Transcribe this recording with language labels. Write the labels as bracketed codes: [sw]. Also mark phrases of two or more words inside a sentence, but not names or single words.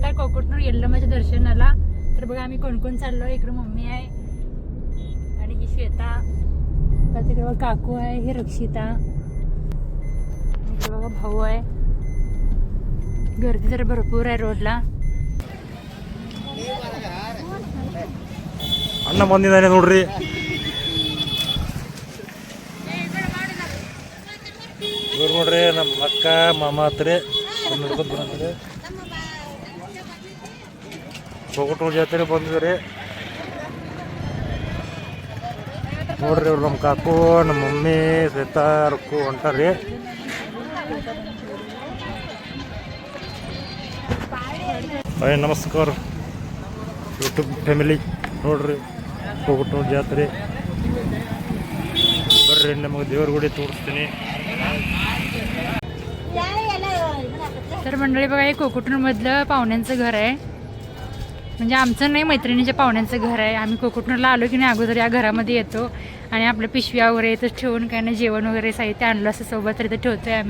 [mr] कोकटनूर यल्लमाच्या दर्शनाला. तर बघा आम्ही कोण कोण चाललो. इकडे मम्मी आहे आणि ही श्वेता, तिकडे बघा काकू आहे, ही रक्षिता, इकडे बघा भाऊ आहे. गर्दी तर भरपूर आहे रोडला. [kn] ಅಣ್ಣ ಬಂದಿದ್ದಾನೆ ನೋಡ್ರಿ. ಇವ್ರು ನೋಡ್ರಿ ನಮ್ಮ ಅಕ್ಕ ಮಾಮ ಹತ್ರಿ ನಡ್ಕೊಂಡು ಬಂದ್ರಿ. ಕೊಕಟೂರು ಜಾತ್ರೆ ಬಂದಿದ್ರಿ ನೋಡ್ರಿ. ಇವ್ರು ನಮ್ಮ ಕಾಕು, ನಮ್ಮ ಮಮ್ಮಿ, ಶ್ವೇತಾ, ರಕ್ಕು ಹೊಂಟಾರ್ರಿ. ಹಾಯ್ ನಮಸ್ಕಾರ ಯೂಟ್ಯೂಬ್ ಫ್ಯಾಮಿಲಿ. ನೋಡ್ರಿ ಕೊಕಟೂರು ಜಾತ್ರೆ ಬರ್ರಿ, ನಮಗೆ ದೇವ್ರ ಗುಡಿ ತೋರಿಸ್ತೀನಿ. [mr] तर मंडळी बघा, हे कोकटनूरमधलं पाहुण्यांचं घर आहे. म्हणजे आमचं नाही, मैत्रिणीच्या पाहुण्यांचं घर आहे. आम्ही कोकटनूरला आलो की नाही अगोदर या घरामध्ये येतो आणि आपल्या पिशव्या वगैरे इथं ठेवून काय नाही जेवण वगैरे साहित्य आणलं असं सोबत तर इथं ठेवतो आहे आम्ही.